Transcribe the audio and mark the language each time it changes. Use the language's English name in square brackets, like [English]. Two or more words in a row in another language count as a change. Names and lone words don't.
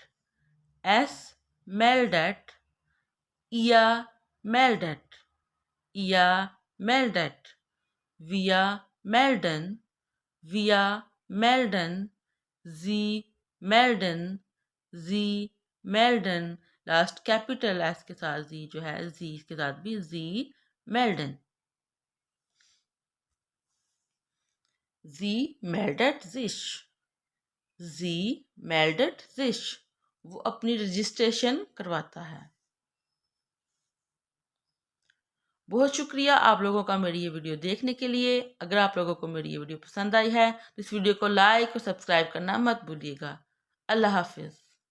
[German] Es meldet. Ihr meldet. Ihr meldet. Wir melden. Wir melden. Sie melden. Sie melden. [English] last capital S [Urdu] کے ساتھ जी جو ہے जी کے ساتھ بھی [German] Sie melden. Sie meldet sich. Sie meldet sich. [Urdu] وہ اپنی رجسٹریشن کرواتا ہے۔ بہت شکریہ آپ لوگوں کا میری یہ ویڈیو دیکھنے کے لیے. اگر آپ لوگوں کو میری یہ ویڈیو پسند آئی ہے تو اس ویڈیو کو لائک اور سبسکرائب کرنا مت بھولیے گا. اللہ حافظ.